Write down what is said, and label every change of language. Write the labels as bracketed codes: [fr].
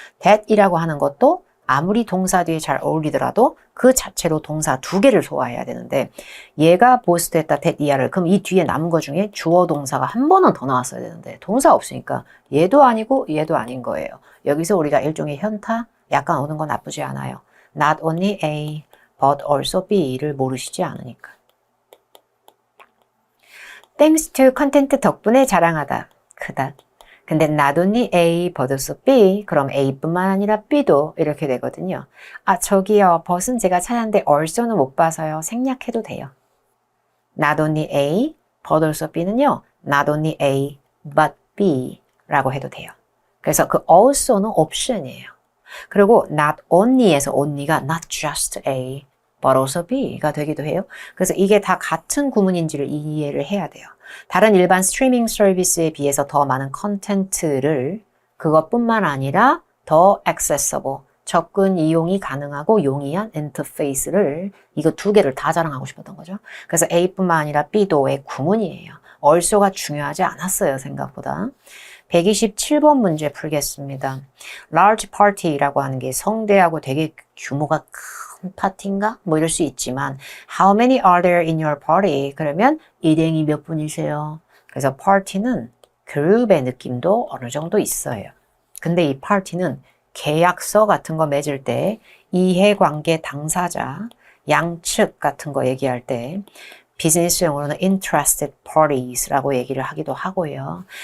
[ko] that이라고 하는 것도 아무리 동사 뒤에 잘 어울리더라도 그 자체로 동사 두 개를 소화해야 되는데 얘가 보스트했다 that 이하를 그럼 이 뒤에 남은 것 중에 주어 동사가 한 번은 더 나왔어야 되는데 동사 없으니까 얘도 아니고 얘도 아닌 거예요. 여기서 우리가 일종의 현타 약간 오는 건 나쁘지 않아요. Not only A but also B를 모르시지 않으니까. [en] Thanks to content [ko] 덕분에 자랑하다. 크다. 근데 not only A but also B 그럼 A뿐만 아니라 B도 이렇게 되거든요. 아 저기요 but은 제가 찾았는데 also는 못 봐서요. 생략해도 돼요. Not only A but also B는요. Not only A but B 라고 해도 돼요. 그래서 그 also는 옵션이에요. 그리고 not only에서 only가 not just A but also B가 되기도 해요. 그래서 이게 다 같은 구문인지를 이해를 해야 돼요. 다른 일반 스트리밍 서비스에 비해서 더 많은 컨텐츠를 그것뿐만 아니라 더 accessible, 접근 이용이 가능하고 용이한 인터페이스를 이거 두 개를 다 자랑하고 싶었던 거죠. 그래서 A뿐만 아니라 B도의 구문이에요. 얼소가 중요하지 않았어요, 생각보다. 127번 문제 풀겠습니다. large party라고 하는 게 성대하고 되게 규모가 큰 파티인가? 뭐 이럴 수 있지만 [en] how many are there in your party? [ko] 그러면 일행이 몇 분이세요? 그래서 party는 그룹의 느낌도 어느 정도 있어요. 근데 이 party는 계약서 같은 거 맺을 때 이해관계 당사자, 양측 같은 거 얘기할 때 비즈니스 용어로는 interested parties라고 얘기를 하기도 하고요.